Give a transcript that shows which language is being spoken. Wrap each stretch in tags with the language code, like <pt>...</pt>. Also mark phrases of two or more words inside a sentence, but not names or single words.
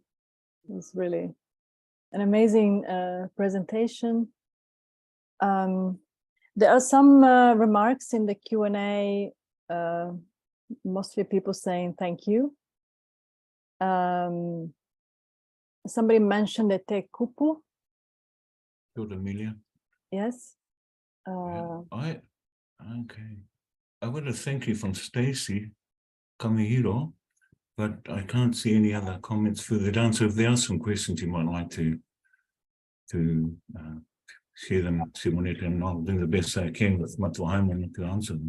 <en>It was really an amazing presentation. There are some remarks in the Q&A, mostly people saying thank you. Somebody mentioned the</en> <mi>te kupu.</mi> <en>Amelia. Yes. I Okay. I want to thank you from Stacey Kamihiro, but I can't see any other comments further down. So if there are some questions you might like to share them, Simonetta, and I'll do the best I can with Matuahaimana to answer them.</en>